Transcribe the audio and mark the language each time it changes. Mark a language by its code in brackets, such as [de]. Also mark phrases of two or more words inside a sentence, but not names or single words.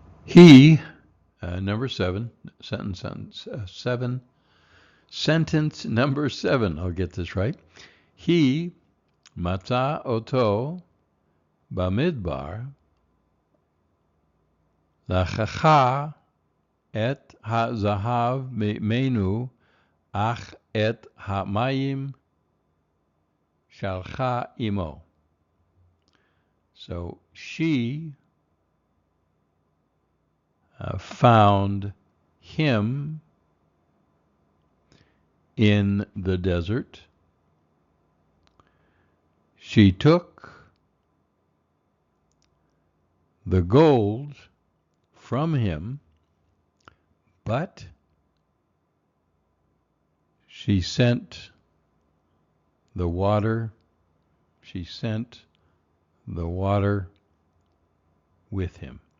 [en] He, number 7, sentence number 7, I'll get this right. [he] היא מצאה אותו במדבר לקחה את הזהב ממנו אך את המים שלחה עמו. [en] So she found him in the desert. She took the gold from him, but she sent the water with him.